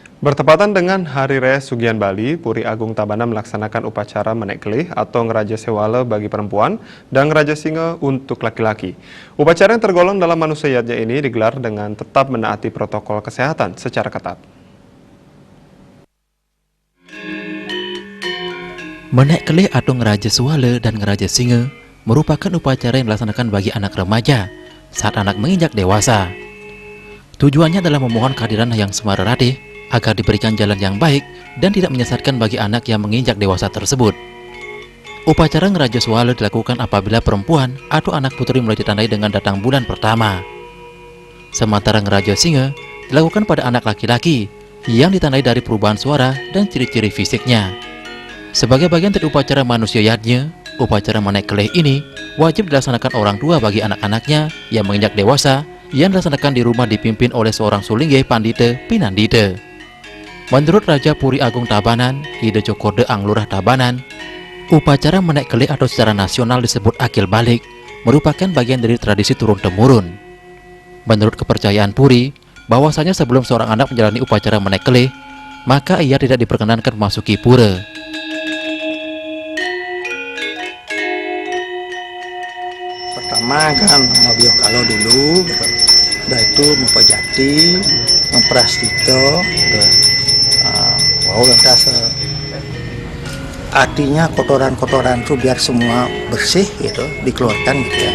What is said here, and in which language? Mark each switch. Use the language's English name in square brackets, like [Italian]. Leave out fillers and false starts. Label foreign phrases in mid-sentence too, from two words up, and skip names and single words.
[Indonesian] Bertepatan dengan Hari Raya Sugihan Bali, Puri Agung Tabanan melaksanakan upacara menek kelih atau ngeraja sewala bagi perempuan dan ngeraja singa untuk laki-laki. Upacara yang tergolong dalam manusiaatnya ini digelar dengan tetap menaati protokol kesehatan secara ketat. Menek kelih atau ngeraja sewala dan ngeraja singa merupakan upacara yang dilaksanakan bagi anak remaja saat anak menginjak dewasa. Tujuannya adalah memohon kehadiran yang semaratih agar diberikan jalan yang baik dan tidak menyesatkan bagi anak yang menginjak dewasa tersebut. Upacara ngeraja sewala dilakukan apabila perempuan atau anak putri mulai ditandai dengan datang bulan pertama. Sementara ngeraja singa dilakukan pada anak laki-laki yang ditandai dari perubahan suara dan ciri-ciri fisiknya. Sebagai bagian dari upacara manusiaatnya, upacara menek kelih ini wajib dilaksanakan orang tua bagi anak-anaknya yang menginjak dewasa yang dilaksanakan di rumah dipimpin oleh seorang Sulingge Pandite Pinandite. Menurut Raja Puri Agung Tabanan, Ide Cokorde Anglurah Tabanan, upacara menek kelih atau secara nasional disebut akil balik merupakan bagian dari tradisi turun-temurun. Menurut kepercayaan Puri, bahwasanya sebelum seorang anak menjalani upacara menek kelih, maka ia tidak diperkenankan memasuki pura. Pertama kan mau kalau dulu, udah itu mempejati, memprastito, artinya kotoran-kotoran itu biar semua bersih gitu, dikeluarkan gitu ya.